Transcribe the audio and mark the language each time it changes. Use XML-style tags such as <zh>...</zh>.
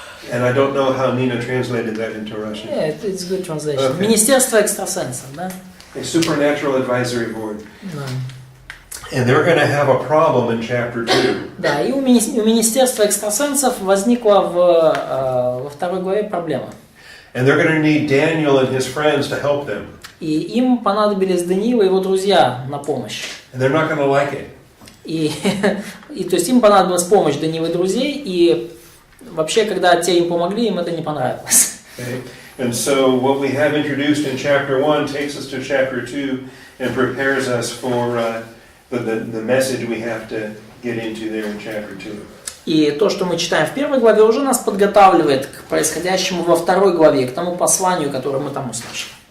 <en>And I don't know how Nina translated that into Russian. Yeah, it's good translation. Okay.</en> <ru>Министерство экстрасенсов, да?</ru> <en>A Supernatural Advisory Board.</en> <ru>Да.</ru> <en>And they're going to have a problem in chapter 2.</en> <ru>Да, и у Министерства экстрасенсов возникла во второй главе проблема.</ru> <en>And they're going to need Daniel and his friends to help them.</en> <ru>И им понадобились Даниила и его друзья на помощь.</ru> <en>And they're not going to like it.</en> <ru>И то есть им понадобилась помощь Даниила и друзей, и вообще, когда те им помогли, им это не понравилось.</ru> <en>Okay? And so what we have introduced in chapter 1 takes us to chapter 2 and prepares us for the message we have to get into there in chapter 2.</en> <ru>И то, что мы читаем в первой главе, уже нас подготавливает к происходящему во второй главе, к тому посланию, которое мы там услышим.</ru>